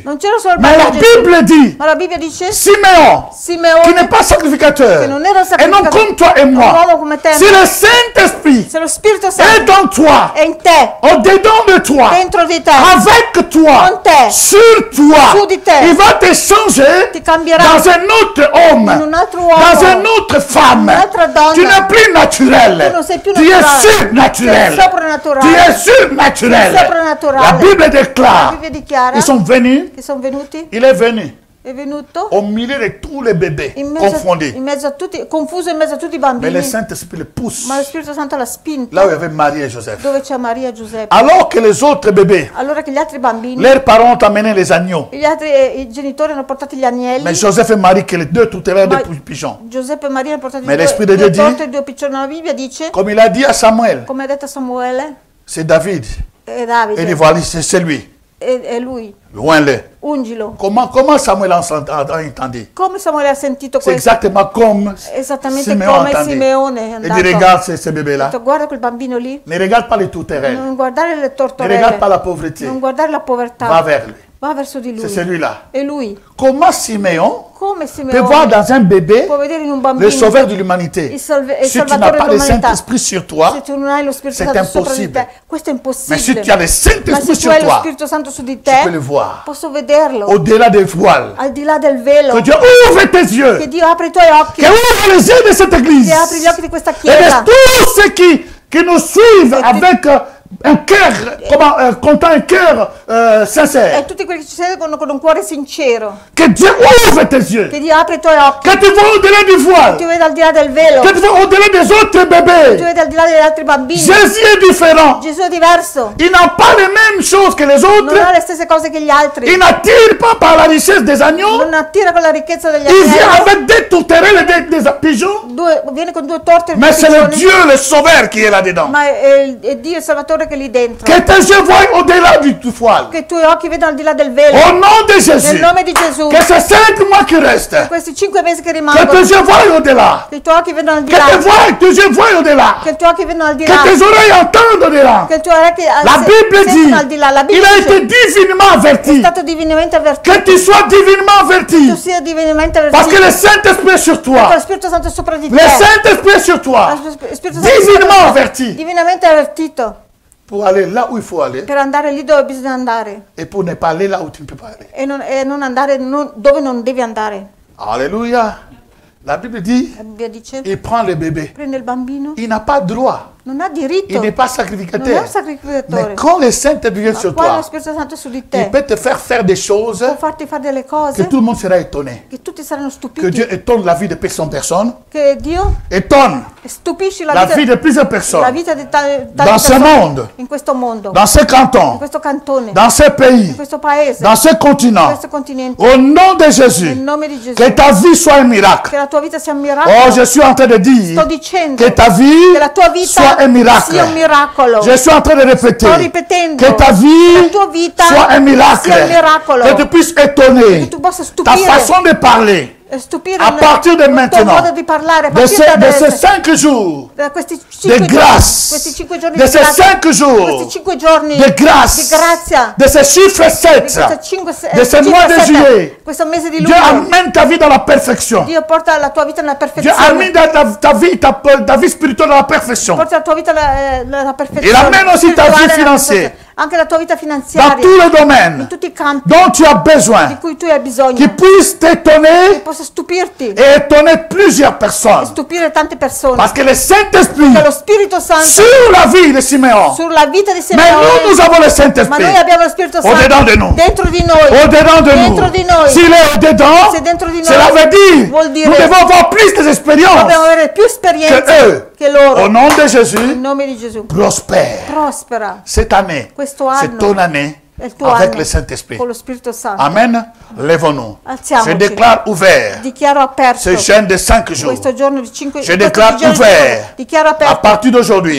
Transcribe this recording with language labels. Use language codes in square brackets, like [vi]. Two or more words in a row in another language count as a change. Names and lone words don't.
[fr] Mais la Bible dit, Simeon, qui n'est pas sacrificateur, et non comme toi et moi, si le Saint-Esprit est en toi, au-dedans de toi, avec toi, sur toi, il va te changer dans un autre homme, dans une autre femme. Tu n'es plus naturel, tu es surnaturel. Tu es surnaturel. La Bible déclare. Ils sont venus. Il est venu. au milieu de tous les bébés confondus. [it] Confuso in mezzo a tutti i bambini. [fr] Mais le Saint-Esprit le pousse. [it] Ma lo Spirito Santo l'ha spinto. [fr] Là où il y avait Marie et Joseph. [it] Dove c'è Maria e Giuseppe. [fr] Alors que les autres bébés, [it] allora che gli altri bambini, [fr] leurs parents ont amené les agneaux. [it] I genitori hanno portato gli agnelli. [fr] Mais Joseph et Marie, que les deux tutélaient des pigeons. [it] Giuseppe e Maria hanno portato [fr] Mais l'Esprit de Dieu dit, [it] due piccioni. La Bibbia dice, [fr] comme il a dit à Samuel, [it] come ha detto a Samuele, [fr] c'est David. [it] È Davide. [fr] Et il dit, voilà, c'est lui. [it] È lui. [fr] Loin-le. [it] Ungilo. [fr] Comment Samuel a entendu? [it] Come Samuele ha sentito questo? [fr] C'est exactement comme Simeone a entendu. Et dit, regarde ce bébé-là. [it] Guarda quel bambino lì. [fr] Ne regarde pas les tourterelles. [it] Non guardare le tortorelle. [fr] Ne regarde pas la pauvreté. [it] Non guardare la povertà. [fr] Va vers lui. [it] Va verso di lui. [fr] C'est celui-là. [it] È lui. [fr] Comment Simeone peut voir dans un bébé bambino, le sauveur de l'humanité? Si tu n'as pas le Saint-Esprit sur toi, c'est impossible. Mais si tu as le Saint-Esprit sur toi, tu peux le voir. Au-delà des voiles. Que Dieu ouvre tes yeux. Que ouvre les yeux de cette église. Et de tous ceux qui nous suivent avec un cœur, content, un cœur sincère. [it] E tutti quelli che ci seguono con un cuore sincero. [fr] Que Dieu ouvre tes yeux. [it] Che Dio apre i tuoi occhi. [fr] Que tu vois au-delà du voile. [it] Che tu veda al di là del velo. [fr] Que tu vois au-delà des autres bébés. [it] Che tu veda al di là degli altri bambini. [fr] Jésus est différent. [it] Gesù è diverso. [fr] Il n'a pas les mêmes choses que les autres. [it] Non ha le stesse cose che gli altri. [fr] Il n'attire pas par la richesse des agneaux. [it] Non attira con la ricchezza degli agnelli. [fr] Il vient avec des tourterelles et des pigeons. [it] Viene con due torte e [fr] mais c'est le Dieu, le Sauveur, qui est là-dedans. [it] Ma è Dio il Salvatore che è lì dentro. [fr] Que tes yeux voient au-delà du voile. [it] Che i tuoi occhi vedano al di là del velo. [fr] Au nom de Jésus. [it] Nel nome di Gesù. [fr] Que ces 5 mois qui restent. [it] Questi 5 mesi che rimangono. [fr] Que tes yeux voient au-delà. [it] Che i tuoi occhi vedano al di là. [fr] Que tes yeux voient au-delà. [it] Che i tuoi occhi vedano al di là. [fr] Que tes oreilles entendent au-delà. [it] Che i tuoi orecchi [fr] la Bible dit. [it] Al di là. La [fr] Bible il a été divinement averti. [it] È stato divinamente avvertito. [fr] Que tu sois divinement averti. [it] Tu sia divinamente avvertito. [fr] Parce que le Saint-Esprit est sur toi. [it] Perché lo Spirito Santo è sopra di te. [fr] Le Saint-Esprit est sur toi. Divinement averti. [it] Divinamente avvertito. [fr] Pour aller là où il faut aller. [it] Per andare lì dove bisogna andare. [fr] Et pour ne pas aller là où tu ne peux pas aller. [it] E non andare dove non devi andare. [fr] Alléluia. La Bible dit, il prend le bébé. [it] Prende il bambino. [fr] Il n'a pas droit. [it] Non ha diritto. [fr] Il n'est pas sacrificateur. [it] Non è un sacrificatore. [fr] Mais quand le Saint-Esprit vient sur toi, il peut te faire des choses que tout le monde sera étonné. [it] Che tutti saranno stupiti. [fr] Que Dieu étonne la vie de plusieurs personnes. [it] Che Dio [fr] étonne la vie de plusieurs personnes. [it] La vita di [fr] dans ce monde. [it] In questo mondo. [fr] Dans ce canton. [it] In questo cantone. [fr] Dans ce pays. [it] In questo paese. [fr] Dans ce continent. [it] In questo continente. [fr] Au nom de Jésus. [it] Nel nome di Gesù. [fr] Que ta vie soit un miracle. [it] Che la tua vita sia un miracolo. [fr] Oh, je suis en train de dire. [it] Sto dicendo. [fr] Que ta vie [it] che la tua vita [fr] soit un miracle. [it] Sia un miracolo. [fr] Je suis en train de répéter. [it] Sto ripetendo. [fr] Que ta vie [it] la tua vita [fr] soit un miracle. [it] Sia un miracolo. [fr] Que tu puisses étonner. [it] Che tu possa [fr] ta façon de parler. À partir de maintenant, de ces 5 jours de grâce, de ces 5 jours de grâce, de ce chiffre 7, de ce mois de juillet, Dieu amène ta vie dans la perfection. Dieu amène ta vie spirituelle dans la perfection. Il amène aussi ta vie financière. [it] Anche la tua vita finanziaria, [fr] dans tous les domaines [it] in tutti i campi [fr] dont tu as besoin, [it] di cui tu hai bisogno, [fr] qui puisse t'étonner [it] che possa stupirti [fr] et étonner plusieurs personnes. [it] E stupire tante persone. [fr] Parce que le Saint-Esprit [it] lo Spirito Santo [fr] sur la vie de Simeon. [it] Sulla vita di Simeone. [fr] Mais nous avons le Saint-Esprit. [it] Ma noi abbiamo lo Spirito Santo [fr] au-dedans de nous. [it] Dentro di noi. [fr] Au-dedans de [it] dentro [fr] nous. [it] Di noi. [fr] S'il est au-dedans, [it] se dentro di noi, [fr] cela veut dire nous devons avoir plus d'expérience [it] dobbiamo avere più esperienza [fr] que eux. [it] Che loro. [fr] Au nom de Jésus, [it] in nome di Gesù, [fr] prospère. Cette année, c'est ton année avec le Saint-Esprit. [it] Con lo Spirito Santo. [fr] Amen. Lèvons-nous. [it] Alziamoci. [fr] Je déclare ouvert. [it] Dichiaro aperto. [fr] Ce jeûne de 5 jours. [it] Questo giorno di 5 [fr] Je déclare ouvert. [it] Dichiaro aperto. [fr] À partir d'aujourd'hui.